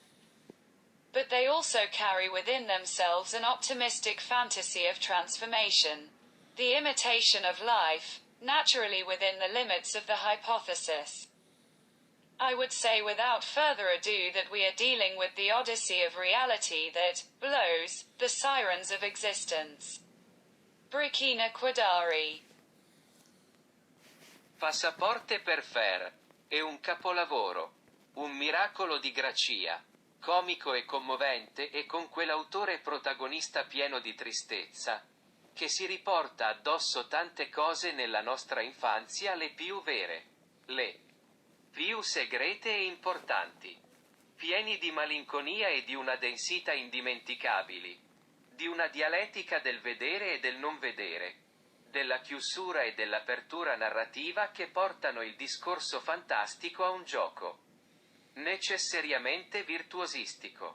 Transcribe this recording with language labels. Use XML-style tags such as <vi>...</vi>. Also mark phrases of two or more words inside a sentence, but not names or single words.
<en>But they also carry within themselves an optimistic fantasy of transformation. The imitation of life, naturally within the limits of the hypothesis. I would say without further ado that we are dealing with the odyssey of reality that blows the sirens of existence.</en> <it>Bricina Quadari. Passaporte per Fer. È un capolavoro. Un miracolo di Gracia. Comico e commovente e con quell'autore protagonista pieno di tristezza, che si riporta addosso tante cose nella nostra infanzia, le più vere, le più segrete e importanti, pieni di malinconia e di una densità indimenticabili, di una dialettica del vedere e del non vedere, della chiusura e dell'apertura narrativa che portano il discorso fantastico a un gioco necessariamente virtuosistico.</it>